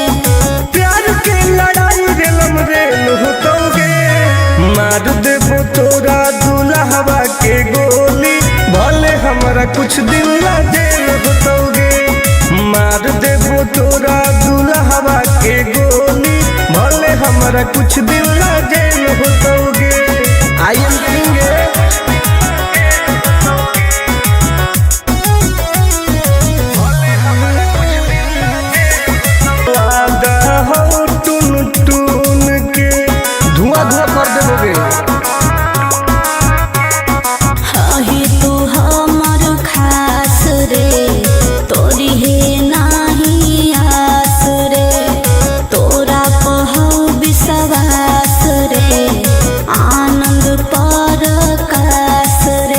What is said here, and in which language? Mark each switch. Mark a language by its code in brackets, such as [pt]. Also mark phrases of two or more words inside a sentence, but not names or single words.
[mag] प्यार के लड़ाई रेलम रेल होतोगे, मार देबो तोरा दुल्हवा के गोली, भले हमारा कुछ दिन ला जेल होतोगे। मार देबो तोरा दुल्हवा के गोली, भले हमारा कुछ दिन ला जेल होतोगे। [en] I am king हो टून टून के धुआं धुआं कर देबोगे। [mag] ही तू हमर खास रे, तोरी है नाही आस रे, तोरा पहौ विश्वास रे, आनंद परकाश रे।